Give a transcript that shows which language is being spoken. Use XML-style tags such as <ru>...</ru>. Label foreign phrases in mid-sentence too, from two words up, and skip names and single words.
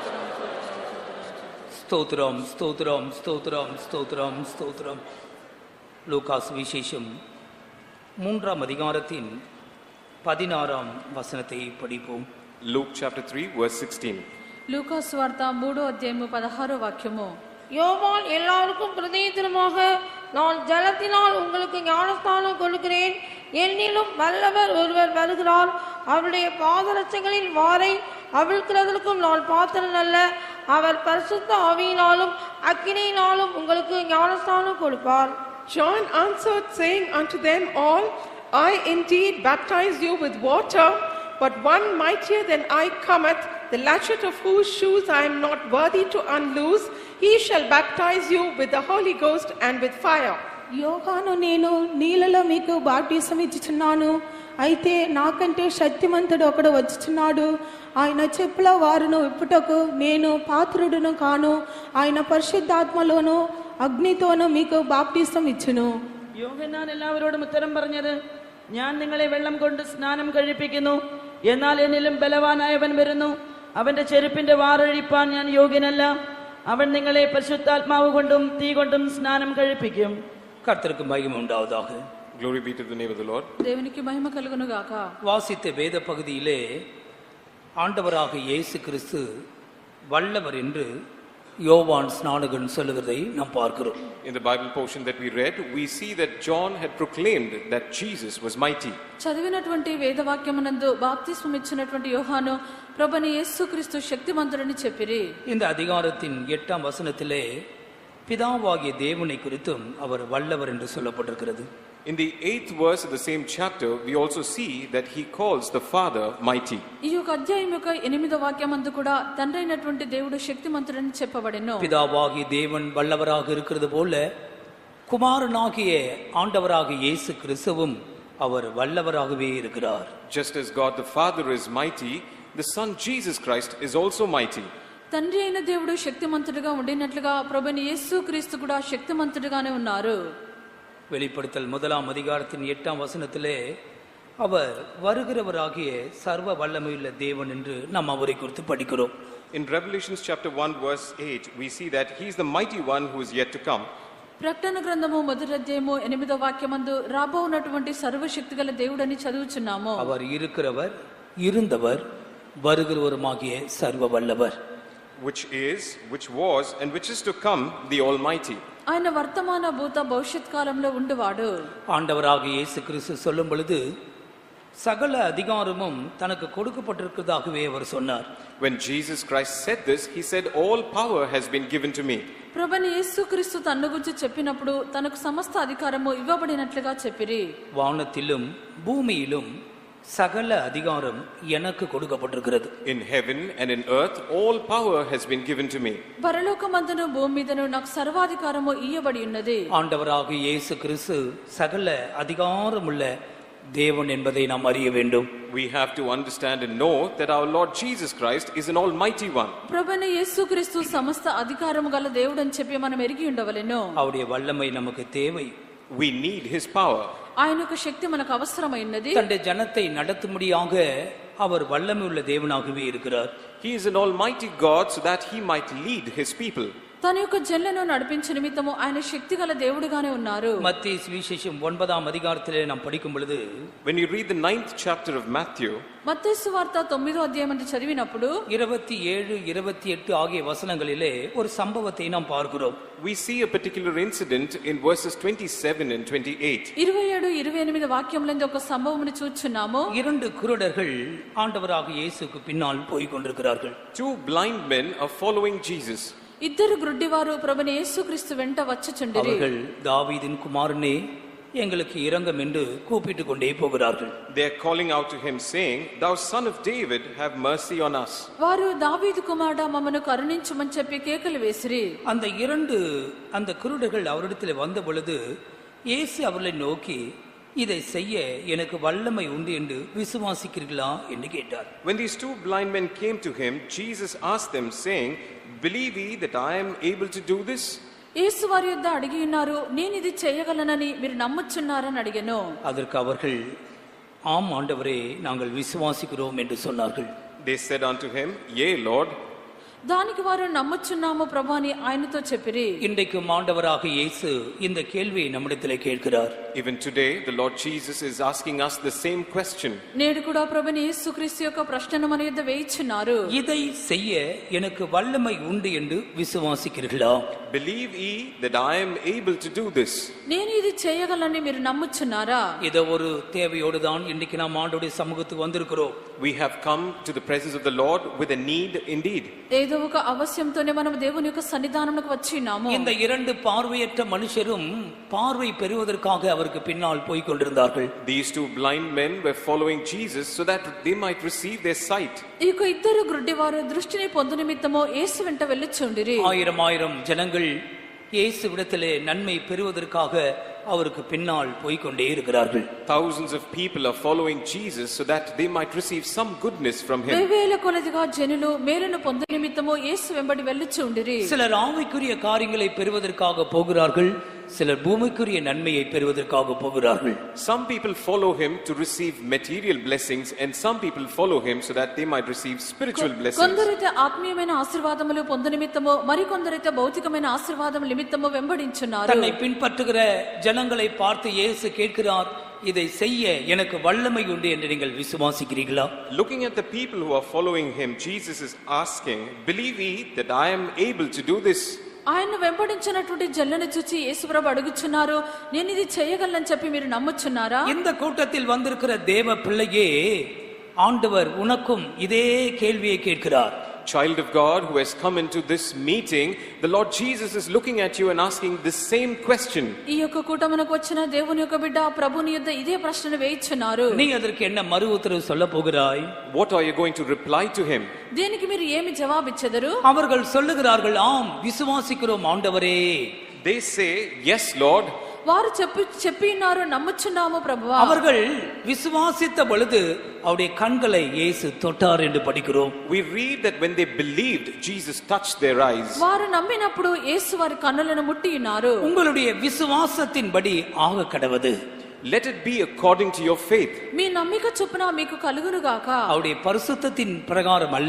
<ta>ஸ்தோத்திரம் ஸ்தோத்திரம் ஸ்தோத்திரம் ஸ்தோத்திரம் ஸ்தோத்திரம். லூக்கா சுவிசேஷம் 3ஆம் அதிகாரத்தின் 16ஆம் வசனத்தை படிப்போம்.</ta> <en>Luke chapter 3 verse 16.</en> <te>లూకా సువార్త 3వ అధ్యాయము 16వ వాక్యము.</te> <ta>யோவான் எல்லாருக்கும் பிரதித்திரமாக நான் ஜலத்தினால் உங்களுக்கு ஞானஸ்தானம் கொடுக்கிறேன், என்னிலும் வல்லவர் ஒருவர் வருகிறார், அவருடைய பாதரட்சைகளின் வாரை அவிழ்க்கிறதற்கும் நான் பாத்திரன் அல்ல, அவர் பரிசுத்த ஆவியினாலும் அக்கினியினாலும் உங்களுக்கு ஞானஸ்தானம் கொடுப்பார்.</ta> <en>John answered, saying unto them all, I indeed baptize you with water, but one mightier than I cometh, the latchet of whose shoes I am not worthy to unloose. He shall baptize you with the Holy Ghost and with fire.</en> <te>యోహాను నేను నీళ్ళలో మీకు బాప్టిసం ఇచ్చుచున్నాను, అయితే నాకంటే శక్తిమంతుడు ఒకడు వచ్చుచున్నాడు, ఆయన చెప్పుల వారును విప్పుటకు నేను పాత్రుడును కాను, ఆయన పరిశుద్ధాత్మలోను അഗ്നിത്തോനു మీకు బాప్టిసం ఇచ్చును.</te> <ml>യോഹന്നാൻ എല്ലാവരോടും ഉത്തരം പറഞ്ഞത്, ഞാൻ നിങ്ങളെ വെള്ളം കൊണ്ട് സ്നാനം കഴിപ്പിക്കുന്നു, എന്നാൽ എന്നിലും ബലവാനായവൻ വരുന്നു, അവന്റെ ചെരുപ്പിന്റെ വാറഴിപ്പാൻ ഞാൻ യോഗ്യനല്ല, അവൻ നിങ്ങളെ പരിശുദ്ധാത്മാവ് കൊണ്ടും തീ കൊണ്ടും സ്നാനം കഴിപ്പിക്കും.</ml> <ta>கர்த்தருக்கு மகிமை உண்டாவதாக.</ta> <en>Glory be to the name of the Lord.</en> <te>దేవునికి మహిమ కలుగును గాక.</te> <ta>வாசித்த வேத பகுதியிலே ஆண்டவராக இயேசு கிறிஸ்து வல்லவர் என்று யோவான் ஸ்நானகன் சொல்லுகிறதை நாம் பார்க்கிறோம்.</ta> <en>In the Bible portion that we read, we see that John had proclaimed that Jesus was mighty.</en> <te>చదివినటువంటి వేదవాక్యమునందు బాప్తిస్మం ఇచ్చినటువంటి యోహాను ప్రభుని యేసుక్రీస్తు శక్తిమంతుడని చెప్పిరి.</te> <ta>இந்த அதிகாரத்தின் 8ஆம் வசனத்திலே பிதாவாகிய தேவனை குறித்தும் அவர் வல்லவர் என்று சொல்லப்பட்டிருக்கிறது.</ta> <en>In the 8th verse of the same chapter, we also see that he calls the Father mighty.</en> <te>ఈ యొక్క అధ్యాయం యొక్క 8వ వాక్యమందు కూడా తండ్రైనటువంటి దేవుడు శక్తిమంతుడని చెప్పబడెను.</te> <ta>பிதாவாகிய தேவன் வல்லவராக இருக்கிறது போல குமாரனாகிய ஆண்டவராகிய இயேசு கிறிஸ்துவும் அவர் வல்லவராகவே இருக்கிறார்.</ta> <en>Just as God the Father is mighty, the Son Jesus Christ is also mighty.</en> <te>తండ్రి అయిన దేవుడు శక్తిమంతుడిగా ఉండినట్లుగా ప్రభుని యేసుక్రీస్తు కూడా శక్తిమంతుడిగానే ఉన్నారు.</te> <ta>வெளிப்படுத்தல் 1ஆம் அதிகாரத்தின் 8ஆம் வசனத்திலே அவர் வருகிறவராகிய சர்வ வல்லமையுள்ள தேவன் என்று நாம் அவரை குறித்து படிக்கிறோம்.</ta> <en>In Revelation chapter 1 verse 8, we see that he is the mighty one who is yet to come.</en> <te>ప్రకటన గ్రంథము 1వ అధ్యాయము 8వ వాక్యమందు రాబోవునటువంటి సర్వశక్తిగల దేవుడని చదువుచున్నాము.</te> <ta>அவர் இருக்கிறவர், இருந்தவர், வருகிறவருமாகிய சர்வ வல்லவர்.</ta> <en>Which is, which was, and which is to come, the Almighty.</en> <te>ఆయన వర్తమాన భూత భవిష్యత్ కాలంలో ఉండేవాడు.</te> <ta>ஆண்டவராகிய இயேசு கிறிஸ்து சொல்லும் பொழுது சகல அதிகாரமும் தனக்கு கொடுக்கப்பட்டிருக்கிறதாகவே அவர் சொன்னார்.</ta> <en>When Jesus Christ said this, he said, all power has been given to me.</en> <te>ప్రభుని యేసుక్రీస్తు తన్ను గురించి చెప్పినప్పుడు తనకు సమస్త అధికారము ఇవ్వబడినట్లుగా చెప్పిరి.</te> <ta>வானத்திலும் பூமியிலும் சகல அதிகாரம் எனக்கு கொடுக்கப்பட்டிருக்கிறது.</ta> <en>In heaven and in earth, all power has been given to me.</en> <te>పరలోకమందును భూమి మీదను నాకు సర్వాధికారము ఇయ్యబడి ఉన్నది.</te> <ta>ஆண்டவராகிய இயேசு கிறிஸ்து சகல அதிகாரமுள்ள தேவன் என்பதை நாம் அறிய வேண்டும்.</ta> <en>We have to understand and know that our Lord Jesus Christ is an almighty one.</en> <te>ప్రభుని యేసుక్రీస్తు సమస్త అధికారము గల దేవుడు అని చెప్పి మనం ఎరిగి ఉండవలెను.</te> <ta>அவருடைய வல்லமை நமக்கு தேவை.</ta> <en>We need his power.</en> <te>ఆయన యొక్క శక్తి మనకు అవసరమైనది.</te> <ta>தன்னுடைய ஜனத்தை நடத்தும்படியாக அவர் வல்லமை உள்ள தேவனாகவே இருக்கிறார்.</ta> <en>He is an almighty God so that he might lead his people.</en> <te>తన యొక్క జనులను నడిపించే నిమిత్తము ఆయన శక్తిగల దేవుడిగానే ఉన్నారు.</te> <ta>மத்தேயு சுவிசேஷம் 9ஆம் அதிகாரத்திலே நாம் படிக்கும் பொழுது,</ta> <en>When you read the 9th chapter of Matthew,</en> <te>మత్తయి సువార్త 9వ అధ్యాయం చదివినప్పుడు</te> <ta>27, 28 ఆగియ వచనங்களிலே ஒரு சம்பவத்தை நாம் பார்க்கிறோம்.</ta> <en>we see a particular incident in verses 27 and 28.</en> <te>27, 28 వాక్యములందు ఒక సంభవమును చూచున్నాము.</te> <ta>2 குருடர்கள் ஆண்டவராகிய இயேசுக்கு பின்னால் போய் கொண்டிருக்கிறார்கள்.</ta> <en>2 blind men are following Jesus.</en> <te>ఇద్దరు గ్రుడ్డివారు ప్రభుని యేసుక్రీస్తు వెంట వచ్చుచుండిరి.</te> <ta>அவர்கள் தாவீதின் குமாரனே எங்களுக்கு இரங்கம் என்று கூப்பிட்டு கொண்டே போகிறார்கள்.</ta> <en>They are calling out to him saying, thou son of David, have mercy on us.</en> <te>వారు దావీదు కుమారుడా మమ్మను కరుణించమని చెప్పి కేకలు వేసిరి.</te> <ta>அந்த குருடர்கள் அவரிடத்தில் வந்த பொழுது இயேசு அவர்களை நோக்கி, இதை செய்ய எனக்கு வல்லமை உண்டு என்று விசுவாசிக்கிறீர்களா என்று கேட்டார்.</ta> <en>When these 2 blind men came to him, Jesus asked them saying, believe ye that I am able to do this?</en> <te>యేసు వారి యొద్ద అడిగి ఉన్నారు, నేను ఇది చేయగలనని మీరు నమ్ముచున్నారని అడిగాను.</te> <ta>அதற்கு அவர்கள், ஆம் ஆண்டவரே, நாங்கள் விசுவாசிக்கிறோம் என்று சொன்னார்கள்.</ta> <en>They said unto him, yea Lord.</en> <te>దానికి వారు నమ్ముచున్నాము ప్రభు అని ఆయనతో చెప్పిరి.</te> <ta>இன்றைக்கும் ஆண்டவராக இயேசு இந்த கேள்வியை நம்மிடத்திலே கேட்கிறார்.</ta> <en>Even today, the Lord Jesus is asking us the same question.</en> <te>నేడు కూడా ప్రభుని యేసుక్రీస్తు యొక్క ప్రశ్నను మన యొద్ద వేయిచున్నారు.</te> <ta>இதை செய்ய எனக்கு வல்லமை உண்டு என்று விசுவாசிக்கிறீர்களா?</ta> <en>Believe ye that I am able to do this.</en> <te>నేను ఇది చేయగలనని మీరు నమ్ముచున్నారా?</te> <ta>இத ஒரு தேவையோடு தான் இன்னைக்கு நாம் ஆண்டவருடைய சமூகத்துக்கு வந்திருக்கிறோம்.</ta> <en>We have come to the presence of the Lord with a need indeed.</en> <te>ఏదో ఒక అవశ్యంతోనే మనం దేవుని యొక్క సన్నిధానమునకు వచ్చి ఉన్నాము.</te> <ta>இந்த இரண்டு பார்வையற்ற மனுஷரும் பார்வை பெறுவதற்காக அவருக்கு பின்னால் போய் கொண்டிருந்தார்கள்.</ta> <en>These two blind men were following Jesus so that they might receive their sight.</en> <te>ఈ యొక్క ఇద్దరు గుడ్డివారు దృష్టిని పొందు నిమిత్తము యేసు వెంట వెళ్ళుచుండిరి.</te> <ta>ஆயிரம் ஜனங்கள் இயேசுவிடத்திலே நன்மை பெறுவதற்காக அவருக்கு பின்னால் போய் கொண்டே இருக்கிறார்கள்.</ta> <en>Thousands of people are following Jesus so that they might receive some goodness from him.</en> <te>వేవేల కొలదిగా జనులు మేలును పొందు నిమిత్తము యేసు వెంబడి వెళ్ళుచుండిరి.</te> <ta>சிலர் ஆவிக்குரிய காரியங்களை பெறுவதற்காக போகிறார்கள், சிலர் பூமிக்குரிய நன்மையை பெறுவதற்காக போகிறார்கள்.</ta> <en>Some people follow him to receive material blessings and some people follow him so that they might receive spiritual blessings.</en> <te>కొందరైతే ఆత్మీయమైన ఆశీర్వాదములు పొందు నిమిత్తము మరికొందరైతే భౌతికమైన ఆశీర్వాదం నిమిత్తము వెంబడించున్నారు.</te> <ta>தன்னை பின்பற்றுகிற ஜனங்களை பார்த்து இயேசு கேட்கிறார், இதை செய்ய எனக்கு வல்லமை உண்டு என்று நீங்கள் விசுவாசிக்கிறீர்களா?</ta> <en>Looking at the people who are following him, Jesus is asking, believe ye that I am able to do this?</en> <te>ఆయన వెంబడించినటువంటి జల్లను చూచి యేసుప్రభు అడుగుచున్నారు, నేను ఇది చేయగలనని చెప్పి మీరు నమ్ముచున్నారా?</te> <ta>இந்த கூட்டத்தில் வந்திருக்கிற தேவ பிள்ளையே, ஆண்டவர் உனக்கும் இதே கேள்வியை கேட்கிறார்.</ta> <en>Child of God who has come into this meeting, the Lord Jesus is looking at you and asking the same question.</en> <te>ఈ యొక్క కూటమునకు వచ్చిన దేవుని యొక్క బిడ్డ ప్రభుని యొద్ద ఇదే ప్రశ్నను వేయిచున్నారు.</te> <ta>நீ அதற்கு என்ன மறு உத்தரவு சொல்ல போகிறாய்?</ta> <en>What are you going to reply to him?</en> <te>దీనికి మీరు ఏమి జవాబిచ్చెదరు?</te> <ta>அவர்கள் சொல்லுகிறார்கள், ஆம் விசுவாசிக்கிறோம் ஆண்டவரே.</ta> <en>They say, yes Lord.</en> <te>వారు చెప్పి ఉన్నారు, నమ్ముచున్నాము ప్రభువా.</te> <ta>அவர்கள் விசுவாசித்த பொழுது அவருடைய கண்களை இயேசு தொட்டார் என்று படிக்கிறோம்.</ta> <en>We read that when they believed, Jesus touched their eyes.</en> <te>వారు నమ్మినప్పుడు యేసు వారి కన్నులను ముట్టి ఉన్నారు.</te> <ta>உங்களுடைய விசுவாசத்தின்படி ஆக கடவது.</ta> <en>Let it be according to your faith.</en> <te>మీ నమ్మిక చొప్పున మీకు కలుగును గాక.</te> <ta>அவருடைய பரிசுத்தத்தின் பிரகாரம் அல்ல,</ta>